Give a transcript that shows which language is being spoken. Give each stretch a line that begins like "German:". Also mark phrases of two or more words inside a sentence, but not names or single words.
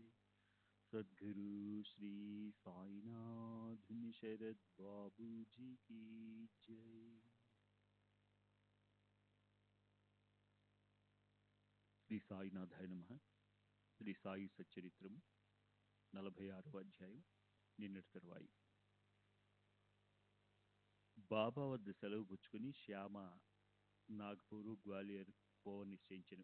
Hindi: सद्गुरु श्री साईनाथ शरद बाबू जी की जय।
Telugu: శ్రీ సాయినాథాయ నమః. శ్రీ సాయి సచ్చరిత్రము 46వ అధ్యాయం. నిన్నటి తరువాయి బాబా వద్ద సెలవు పుచ్చుకుని శ్యామ నాగ్పూరు గ్వాలియర్ పోవ నిశ్చయించెను.